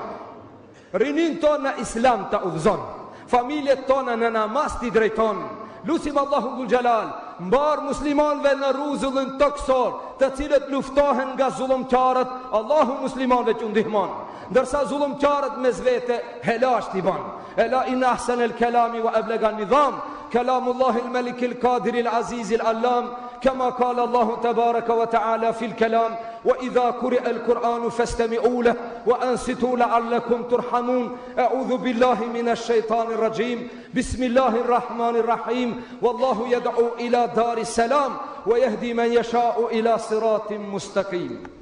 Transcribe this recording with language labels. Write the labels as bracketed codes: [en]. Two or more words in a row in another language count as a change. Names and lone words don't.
[sq] Rinin ton në islam të udhëzon, familjet tona në namaz t'i drejton. Lusim Allahun [ar] ذو الجلال, [sq] mbar muslimanëve në rrezullin toksor, të cilët luftohen nga zullumqtarët, Allahu muslimanëve që ndihmon. Ndërsa zullumqtarët mes vete helash t'i ban. [ar] ألا إن أحسن الكلام وأبلغ النظام كلام الله الملك القادر العزيز العلام, كما قال الله تبارك وتعالى في الكلام وإذا قرئ القرآن فاستمعوا له وأنصتوا لعلكم ترحمون. أعوذ بالله من الشيطان الرجيم. بسم الله الرحمن الرحيم. والله يدعو إلى دار السلام ويهدي من يشاء إلى صراط مستقيم.